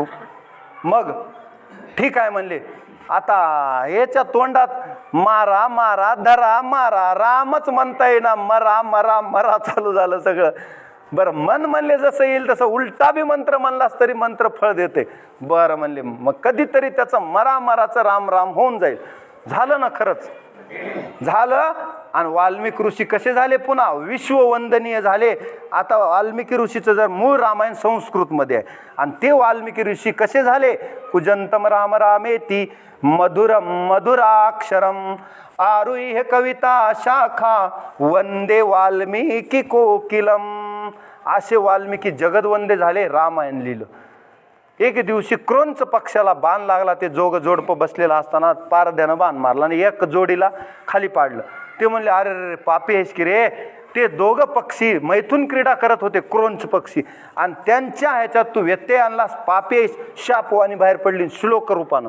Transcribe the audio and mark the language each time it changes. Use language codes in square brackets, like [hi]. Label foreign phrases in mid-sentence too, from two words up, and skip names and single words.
[mr] मग ठीक आहे म्हणले. आता याच्या तोंडात मारा मारा धरा मारा, रामच म्हणता येईना, मरा मरा मरा चालू झालं सगळं. बरं, मन म्हणले जसं येईल तसं उलटा बी मंत्र म्हणलास तरी मंत्र फळ देते. बरं म्हणले, मग कधीतरी त्याचं मरा मराचं राम राम होऊन जाईल. झालं ना? खरंच झालं. आणि वाल्मिकी ऋषी कसे झाले? पुन्हा विश्ववंदनीय झाले. आता वाल्मिकी ऋषीचं जर मूळ रामायण संस्कृतमध्ये आहे आणि ते वाल्मिकी ऋषी कसे झाले? [sa] कुजंतम राम रामेती मधुरम मधुराक्षरम आरुह्य कविता शाखा वंदे वाल्मिकी कोकिलम. [mr] असे वाल्मिकी जगदवंदे झाले, रामायण लिहिलं. एक दिवशी क्रोंच पक्षाला बाण लागला. ते जोडपं बसलेला असताना पारद्यानं बाण मारला आणि एक जोडीला खाली पाडलं. ते म्हणले अरे रे पापी आहेस की रे. ते दोघं पक्षी मैथून क्रीडा करत होते, क्रोंच पक्षी, आणि त्यांच्या ह्याच्यात तू व्यत्यय आणलास, पापी आहेस, शापवानी बाहेर पडली श्लोक रूपानं.